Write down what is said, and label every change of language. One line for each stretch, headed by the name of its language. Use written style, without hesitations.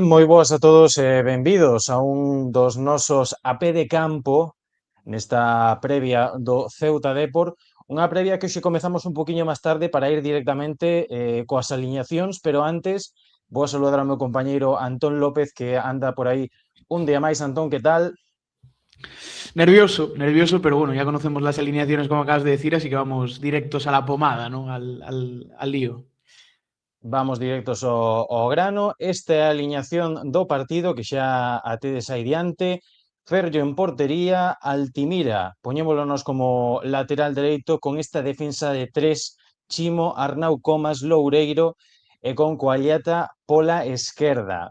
Galician: Moi boas a todos e benvidos a un dos nosos a pé de campo nesta previa do Ceuta Dépor, unha previa que hoxe comezamos un poquinho máis tarde para ir directamente coas aliñacións, pero antes vou a saludar ao meu compañeiro Antón López que anda por aí un día máis. Antón, que tal?
Spanish: Nervioso, nervioso, pero bueno, ya conocemos las alineaciones como acabas de decir, así que vamos directos a la pomada, ¿no? Al lío.
Galician: Vamos directos ao grano. Esta é a aliñación do partido que xa a tedes aí diante. Ferllo en portería, Altimira, poñémolo nos como lateral dereito con esta defensa de tres, Chimo, Arnau Comas, Loureiro e con Coalleta pola esquerda.